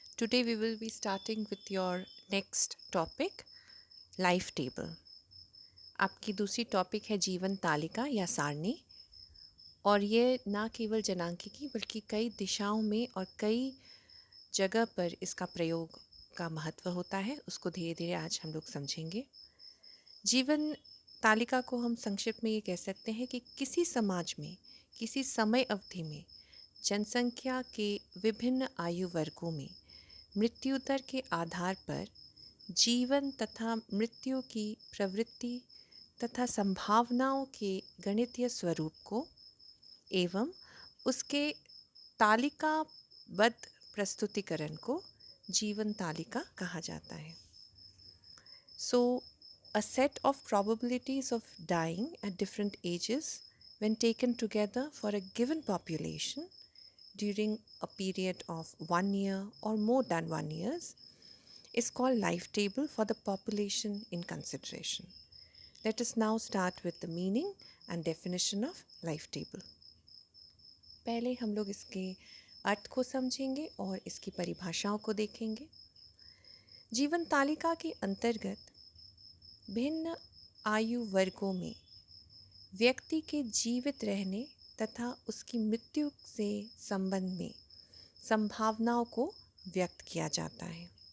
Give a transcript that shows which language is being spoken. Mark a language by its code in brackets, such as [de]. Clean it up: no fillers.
[en] Today we will be starting with your next topic, life table. [hi] आपकी दूसरी topic है जीवन तालिका या सारणी। और ये ना केवल जनांकिकी बल्कि कई दिशाओं में और कई जगह पर इसका प्रयोग का महत्व होता है। उसको धीरे धीरे आज हम लोग समझेंगे। जीवन तालिका को हम संक्षिप्त में ये कह सकते हैं कि किसी समाज में किसी समय अवधि में जनसंख्या के विभिन्न आयु वर्गों में मृत्यु दर के आधार पर जीवन तथा मृत्यु की प्रवृत्ति तथा संभावनाओं के गणितीय स्वरूप को एवं उसके तालिकाबद्ध प्रस्तुतिकरण को जीवन तालिका कहा जाता है। [en] So, a set of probabilities of dying at different ages when taken together for a given population during a period of 1 year or more than 1 years is called life table for the population in consideration. Let us now start with the meaning and definition of life table. [hi] पहले हम लोग इसके अर्थ को समझेंगे और इसकी परिभाषाओं को देखेंगे। जीवन तालिका के अंतर्गत भिन्न आयु वर्गों में व्यक्ति के जीवित रहने तथा उसकी मृत्यु से संबंध में संभावनाओं को व्यक्त किया जाता है।